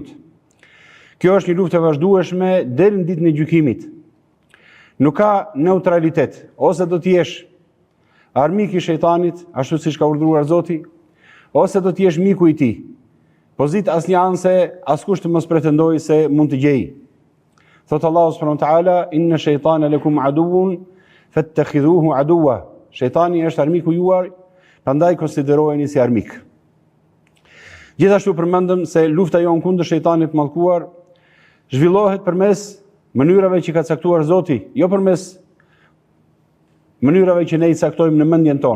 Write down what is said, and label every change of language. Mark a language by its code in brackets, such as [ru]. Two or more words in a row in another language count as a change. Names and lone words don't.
[sq] Kjo është një luftë e vazhdueshme deri në ditën e gjykimit. Nuk ka neutralitet, ose do të jesh armik i shejtanit, ashtu siç ka urdhëruar Zoti, ose do të jesh miku i tij. Pozit asnjë anse askush të mos pretendojë se mund të gjejë. Thot Allahu [ar] سبحانه وتعالى، إن الشيطان لكم عدو فاتخذوه عدوا. [sq] Shejtani është armiku juaj, prandaj konsiderojeni si armik. Gjithashtu përmendëm se lufta jon kundër shejtanit mallkuar zhvillohet përmes mënyrave që ka caktuar Zoti, jo përmes mënyrave që ne i caktojmë në mendjen tonë.